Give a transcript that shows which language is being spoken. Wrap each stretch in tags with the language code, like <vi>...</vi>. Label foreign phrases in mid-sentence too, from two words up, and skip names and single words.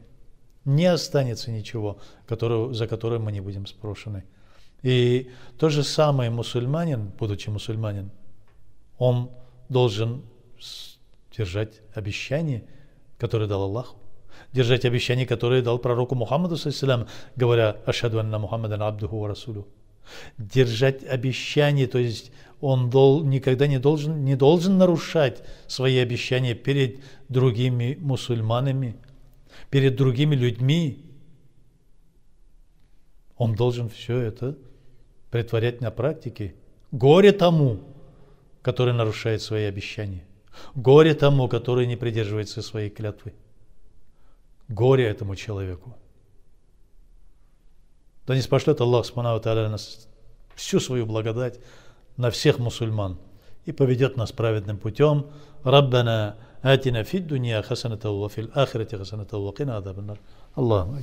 <ru>Не останется ничего, за которое мы не будем спрошены. И то же самое мусульманин, будучи мусульманин, он должен держать обещание, которое дал Аллаху, держать обещание, которое дал пророку Мухаммаду, говоря</ru> <ar>«أشهد أن محمدا عبده ورسوله».</ar> <ru>держать обещания, то есть он никогда не должен нарушать свои обещания перед другими мусульманами, перед другими людьми. Он должен все это претворять на практике. Горе тому, который нарушает свои обещания. Горе тому, который не придерживается своей клятвы. Горе этому человеку. Да не спошлет</ru> <ar>الله سبحانه وتعالى</ar> <ru>нас всю свою благодать на всех мусульман и поведет нас праведным путем.</ru> <ar>ربنا آتنا في الدنيا حسنة وفي الآخرة حسنة وقنا عذاب النار. Аллаху</ar>